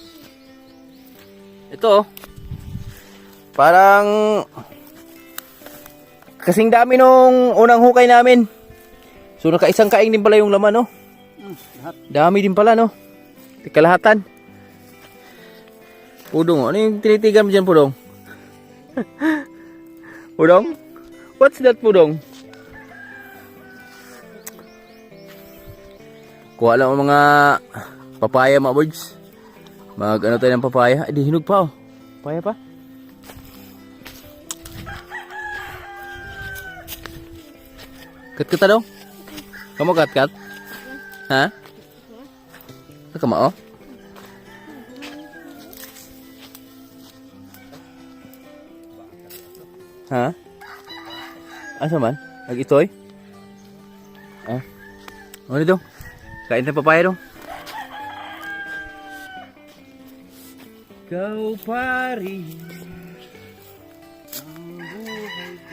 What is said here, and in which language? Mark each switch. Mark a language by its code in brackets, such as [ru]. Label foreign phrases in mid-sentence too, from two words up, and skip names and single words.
[tl] Ito, parang kasing dami nung unang hukay namin. So, nakaisang kaing din pala yung laman, no? Lahat. Dami din pala, no? Kalahatan. Pudong, ano yung tinitigan mo dyan, Pudong? Pudong? [en] What's that, [tl] Pudong? Kuha lang ang mga papaya, mga birds. Mag-ano tayo ng papaya. Ay, di hinog pa, oh. Papaya pa. Kat-kat daw? Kamu kat-kat? Ha? Kamu, oh? Ha? [ceb] Asa man? Nag-itoy? Ah? [tl] Ano dito? Kain tayo papaya dong. Ikaw pa rin ang buhay ko.